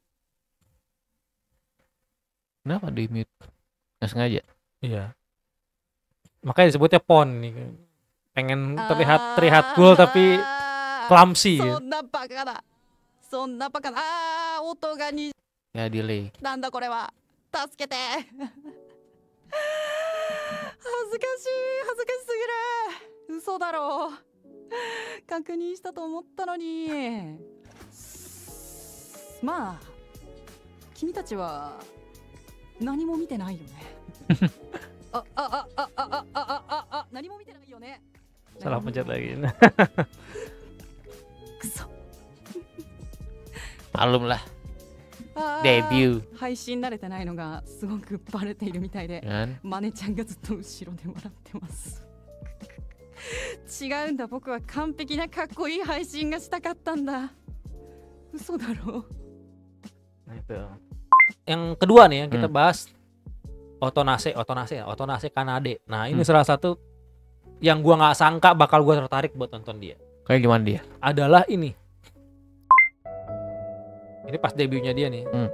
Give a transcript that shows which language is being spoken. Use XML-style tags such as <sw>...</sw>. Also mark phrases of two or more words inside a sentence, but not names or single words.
<id>Kenapa di mute? Nggak sengaja. Iya. Makanya disebutnya pon nih. Pengen terlihat cool tapi clumsy. Ya delay.</id> <ja>なんだこれは。助けて。恥ずかしすぎる。嘘だろう。確認したと思ったのに。まあ、君たちは何も見てないよね。何も見てないよね。</ja> <id>Salah pencet lagi. Malum lah. Debut.</id> <ja>配信慣れてないのがすごくバレているみたいで、マネちゃんがずっと後ろで笑ってます。違うんだ、僕は完璧なかっこいい配信がしたかったんだ。嘘だろう。</ja> <id>Nah itu. Yang kedua nih yang kita bahas Otonase Kanade. Nah ini salah satu yang gua nggak sangka bakal gua tertarik buat nonton dia. Kayak gimana dia? Adalah ini. Ini pas debutnya dia nih.</id>